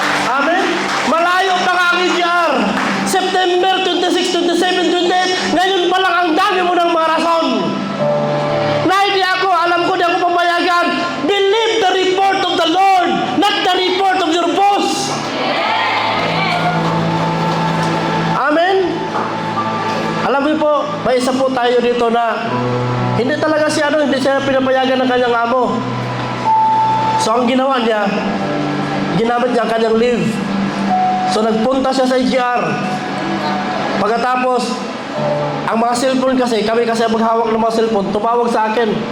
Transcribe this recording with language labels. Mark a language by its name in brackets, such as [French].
[Filipino] Amen? Malayo pa nga ang EGR. September 26, 27, 28, ngayon pa lang ang dami mo ng mga rason. Na hindi ako, alam ko, di ako papayagan. [English] Believe the report of the Lord, not the report of your boss. Amen? [Filipino] Alam mo po, may isa po tayo dito na hindi talaga hindi siya pinapayagan ng kanyang amo. So ang ginawa niya, ginamit niya ang kanyang leave. So nagpunta siya sa EGR. Pagkatapos, ang mga cellphone kasi, kami kasi maghawak ng mga cellphone, tumawag sa akin.